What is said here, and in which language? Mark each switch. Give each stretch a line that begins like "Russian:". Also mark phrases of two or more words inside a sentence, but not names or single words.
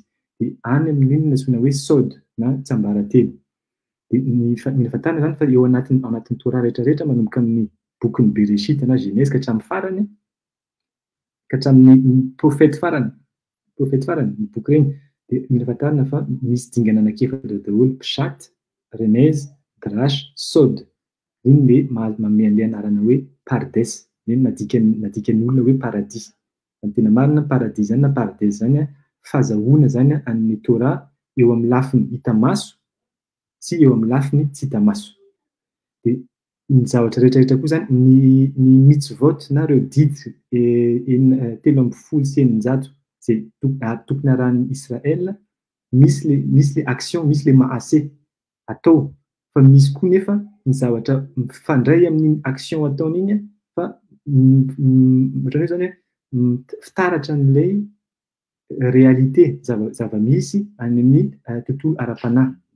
Malagasy: Dia any amin'iny ny antsoina hoe sod na tsiambaratelo. Dia mila fantarina zany fa eo anatin'ny Torah rehetrarehetra manomboka amin'ny bokin'ny Bereshit na Genèse ka hatramin'ny farany, ka hatramin'ny profety farany ny boky ireny, dia mila fantarina fa misy dingana anankiefatra daholo:
Hebrew: פשט, רמז, דרש, סוד.
Malagasy: Iny le manome an'ilay anarana hoe pardes, iny nadikan'ny olona hoe paradis. Ny tena marina paradis zany na pardes zany fahazahoana zany amin'ny Torah eo amin'ny lafiny hita maso sy eo amin'ny lafiny tsy hita maso. Dia ny zavatra rehetrarehetra koa zany ny mitzvot na ireo didy 780 izay tokony arahan'ny Israel, misy le action, misy le maase atao, fa misy koa nefa ny zavatra mifandray amin'ny action ataon'iny fa ohatra hoe zany hoe fitaratra an'ilay réalité zava-misy any amin'ny tontolo ara-panahy.